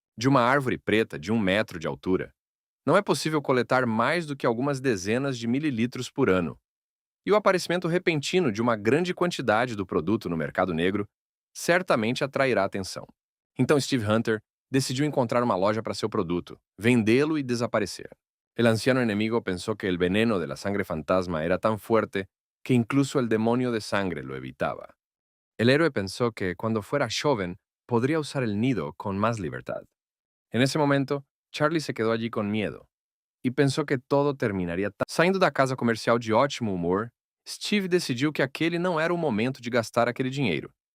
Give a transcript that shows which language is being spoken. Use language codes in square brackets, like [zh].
[pt] De uma árvore preta de 1 metro de altura, não é possível coletar mais do que algumas dezenas de mililitros por ano, e o aparecimento repentino de uma grande quantidade do produto no mercado negro certamente atrairá atenção. Então Steve Hunter decidiu encontrar uma loja para seu produto, vendê-lo e desaparecer. [es] El anciano enemigo pensó que el veneno de la sangre fantasma era tan fuerte que incluso el demonio de sangre lo evitaba. El héroe pensó que cuando fuera joven podría usar el nido con más libertad. En ese momento, Charlie se quedó allí con miedo [pt] e pensou que todo terminaria. Saindo da casa comercial de ótimo humor, Steve decidiu que aquele não era o momento de gastar aquele dinheiro.